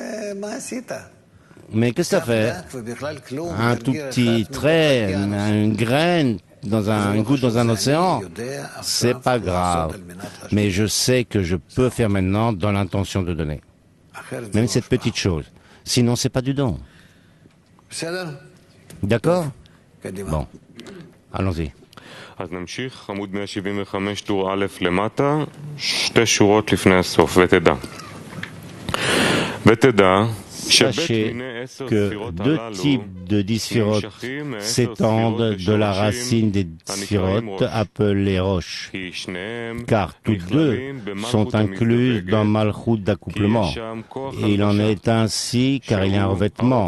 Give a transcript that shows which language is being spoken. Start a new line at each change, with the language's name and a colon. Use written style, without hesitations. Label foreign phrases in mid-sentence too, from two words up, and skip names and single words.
French: Mais qu'est-ce que ça fait? Un tout petit trait, une graine, une goutte dans un océan, c'est pas grave. Mais je sais que je peux faire maintenant dans l'intention de donner. Même cette petite chose. Sinon, c'est pas du don. D'accord? Bon. Allons-y.
Hebrew: אז נמשיך, עמוד 175, טור א' למטה, 2 שורות לפני הסוף, ותדע
French: Sachez que 2 types de 10 sphirotes s'étendent de la racine des sphirotes appelées roches, car toutes deux sont incluses dans Malchut d'accouplement. Et il en est ainsi car il y a un revêtement.